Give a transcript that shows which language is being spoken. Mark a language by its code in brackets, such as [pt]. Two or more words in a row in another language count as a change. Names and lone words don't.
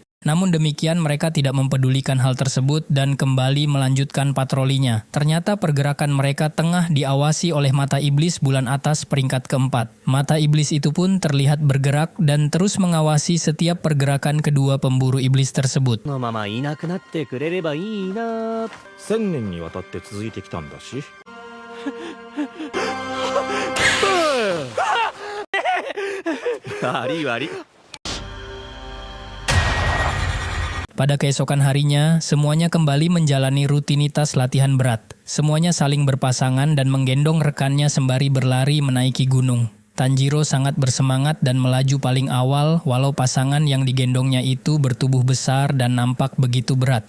[id] Namun demikian mereka tidak mempedulikan hal tersebut dan kembali melanjutkan patrolinya. Ternyata pergerakan mereka tengah diawasi oleh mata iblis bulan atas peringkat keempat. Mata iblis itu pun terlihat bergerak dan terus mengawasi setiap pergerakan kedua pemburu iblis tersebut. [ja] このままいなくなってくれればいいな。 1000年にわたって続いてきたんだし。悪い悪い。 [id] Pada keesokan harinya, semuanya kembali menjalani rutinitas latihan berat. Semuanya saling berpasangan dan menggendong rekannya sembari berlari menaiki gunung. Tanjiro sangat bersemangat dan melaju paling awal, walau pasangan yang digendongnya itu bertubuh besar dan nampak begitu berat.